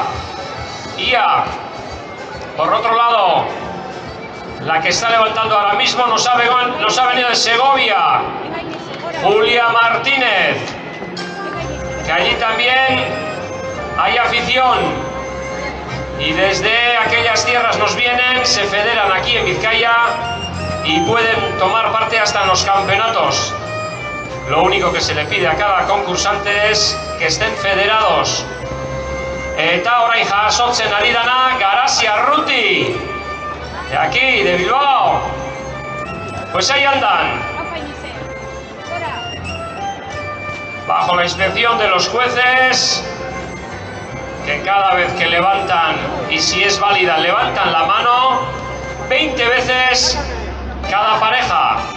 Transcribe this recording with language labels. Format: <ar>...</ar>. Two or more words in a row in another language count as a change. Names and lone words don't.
<es>Ia, por otro lado, la que está levantando ahora mismo nos ha venido de Segovia, Julia Martínez, que allí también hay afición y desde aquellas tierras nos vienen, se federan aquí en Vizcaya y pueden tomar parte hasta en los campeonatos. Lo único que se le pide a cada concursante es que estén federados.</es> <eu>Eta orain jasotzen ari dana Garasi Arruti,</eu> <es>de aquí, de Bilbao. Pues ahí andan, bajo la inspección de los jueces, que cada vez que levantan, y si es válida, levantan la mano 20 veces cada pareja.</es>